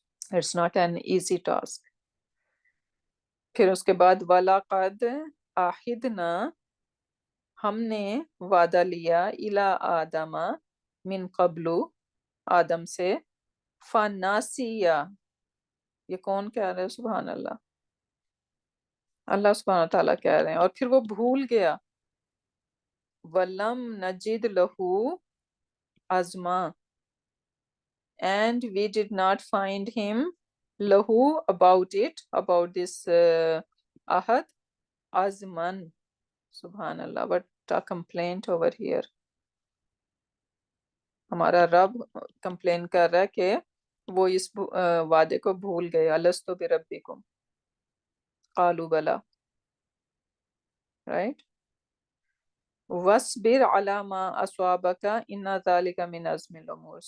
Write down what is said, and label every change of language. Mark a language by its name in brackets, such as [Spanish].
[English] It's not an easy task. [Urdu] پھر اس کے بعد [Arabic] وَلَقَدْ عَهِدْنَا، [Urdu] ہم نے وعدہ لیا [Arabic] اِلیٰ آدم من قبل، [Urdu] آدم سے، [Arabic] فَنَسِیَ، [Urdu] یہ کون کہہ رہے ہیں؟ سبحان اللہ، اللہ سبحانہ تعالیٰ کہہ رہے ہیں، اور پھر وہ بھول گیا. [Arabic] وَلَمْ نَجِدْ لَهُ عَزْمًا، [English] and we did not find him lahu about this ahad azman. Subhanallah, what a complaint over here. [Urdu] ہمارا رب کمپلین کر رہا ہے کہ وہ اس وعدے کو بھول گئے. [Arabic] الستو بربکم قالوا بلا، right. وَاصْبِرْ عَلَى مَا أَصَابَكَ إِنَّ ذَلِكَ مِنْ عَزْمِ الْأُمُورِ.